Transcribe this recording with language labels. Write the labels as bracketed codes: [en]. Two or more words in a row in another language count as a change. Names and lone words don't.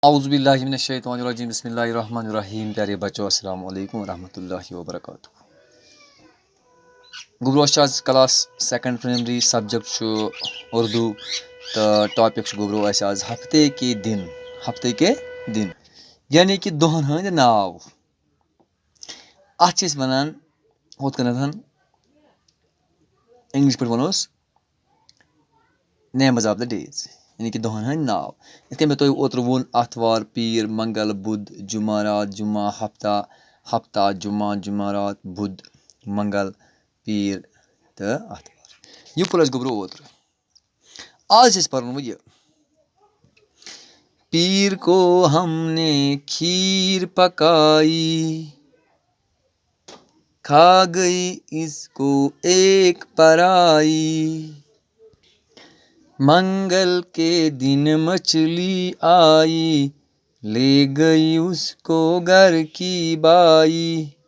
[ar] اعوذ باللہ من الشیطان الرجیم بسم اللہ الرحمن الرحیم. [ur] پیارے بچو [ar] السلام علیکم ورحمۃ اللہ وبرکاتہ. [ks] گوبروس آز [en] class second primary subject [ks] اردو تو ٹاپک گوبرو آز [ur] ہفتے کے دن [ks] یعنی کہ دہن ہند ناو. ات ونان ہت کنتھ انگلش پہ ونوس [en] names of the days [ks] یعنی کہ دہن ہند ناو. یتھ کن مے تۄہہِ اوترٕ ووٚن اتوار پیٖر منگل بدھ جمعرات جمعہ ہفتہ جمعہ جمعرات بدھ منگل پیٖر تہٕ اتوار. یہ پوٚر اَسہِ گوٚبرو اوترٕ. آز چھِ پرن وۄنۍ یہ. [ur] پیر کو ہم نے کھیر پکائی کھا گئی اس کو ایک پرائی منگل کے دن مچھلی آئی لے گئی اس کو گھر کی بائی